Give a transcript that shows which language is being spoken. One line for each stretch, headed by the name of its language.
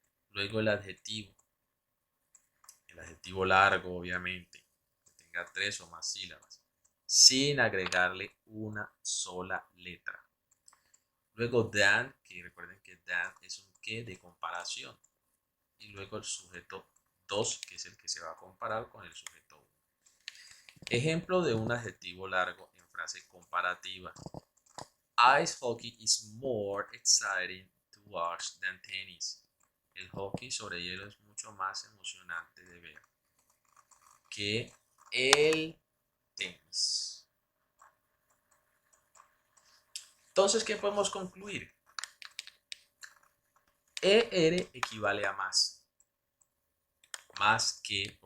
Spanish: Luego el adjetivo largo obviamente, que tenga 3 o más sílabas, sin agregarle una sola letra. Luego than, que recuerden que than es un que de comparación. Y luego el sujeto 2, que es el que se va a comparar con el sujeto 1. Ejemplo de un adjetivo largo en frase comparativa.
English: Ice hockey is more exciting to watch than tennis.
Spanish: El hockey sobre hielo es mucho más emocionante de ver que el tenis. Entonces, ¿qué podemos concluir? ER equivale a más. Más que,